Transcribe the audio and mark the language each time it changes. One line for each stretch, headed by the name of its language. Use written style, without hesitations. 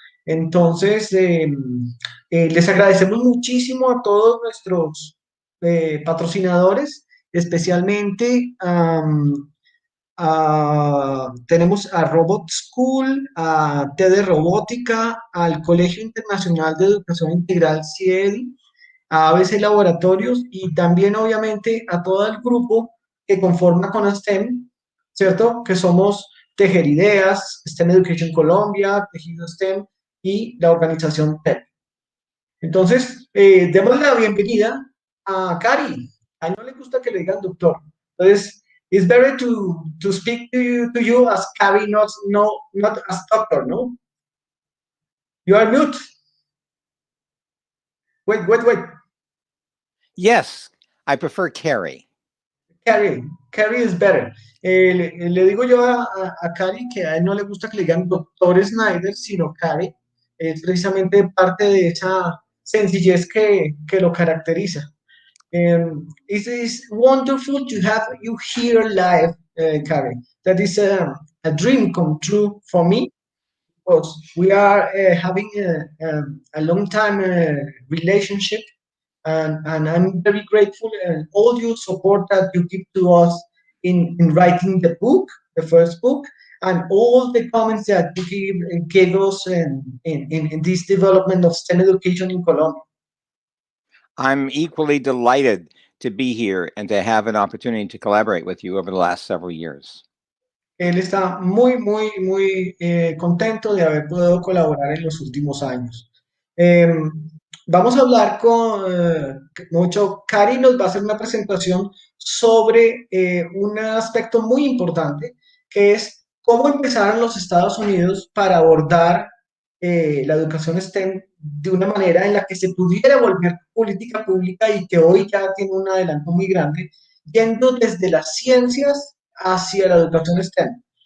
Spanish: Entonces, les agradecemos muchísimo a todos nuestros patrocinadores, especialmente tenemos a Robot School, a TD Robótica, al Colegio Internacional de Educación Integral CIEDI, a ABC Laboratorios y también obviamente a todo el grupo que conforma con STEM, ¿cierto? Que somos Tejer Ideas, STEM Education Colombia, Tejido STEM y la organización TEP. Entonces, demos la bienvenida a Cary. A él no le gusta que le digan doctor.
English: Entonces, it's better to speak to you as Cary, not as doctor, no? You are mute. Wait. Yes, I prefer Cary. Cary is better.
Spanish: Le digo yo a Cary que a él no le gusta que le digan doctor Sneider, sino Cary. Es precisamente parte de esa sencillez que lo caracteriza.
English: It is wonderful to have you here live, Cary. That is a dream come true for me, because we are having a long time relationship, and I'm very grateful and all your support that you give to us in writing the book, the first book, and all the comments that you gave us in this development of STEM education in Colombia. I'm equally delighted to be here and to have an opportunity to collaborate with you over the last several years.
Spanish: Él está muy contento de haber podido colaborar en los últimos años. Vamos a hablar mucho. Cary nos va a hacer una presentación sobre un aspecto muy importante, que es cómo empezaron los Estados Unidos para abordar la educación STEM de una manera en la que se pudiera volver política pública y que hoy ya tiene un adelanto muy grande, yendo desde las ciencias hacia la educación STEM.